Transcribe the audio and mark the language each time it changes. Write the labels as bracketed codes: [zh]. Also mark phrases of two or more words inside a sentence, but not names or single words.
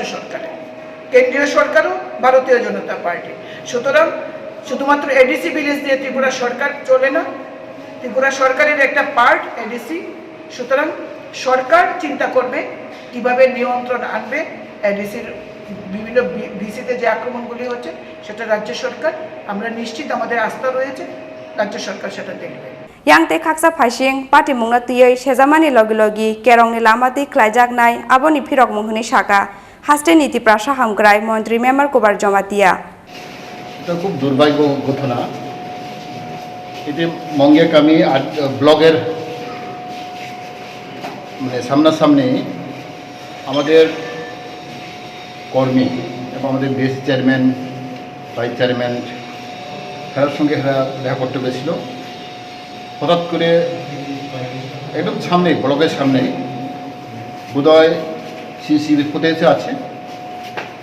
[bn] সরকারের কেন্দ্রীয় সরকারও ভারতীয় জনতা পার্টি সুতরাং শুধুমাত্র [en] ADC village [bn] দিয়ে ত্রিপুরা সরকার চলে না ত্রিপুরা সরকারের একটা পার্ট এডিসি সুতরাং সরকার চিন্তা করবে কিভাবে নিয়ন্ত্রণ আনবে এডিসির বিভিন্ন ভিসিতে যে আক্রমণগুলি হচ্ছে সেটা রাজ্য সরকার আমরা নিশ্চিত আমাদের আস্থা রয়েছে রাজ্য সরকার সেটা দেখবে [trp] Yang te kaksa phasing party mungna tiyei sejamani logi logi kerongni lamati khlaijak nai aboni phirok munghni saka haste niti prasha hamgrai মন্ত্রী মেম্বার কোবার জমাতিয়া [bn] এটা খুব দুর্ভাগ্য ঘটনা এতে মঙ্গিয়াকামি ব্লগের মানে সামনাসামনি আমাদের কর্মী এবং আমাদের [en] base chairman vice chairman [bn] তার সঙ্গে দেখা করতে পেরেছিল হঠাৎ করে একদম সামনে ব্লকের সামনে বোধহয় [en] CCTV footage [bn] আছে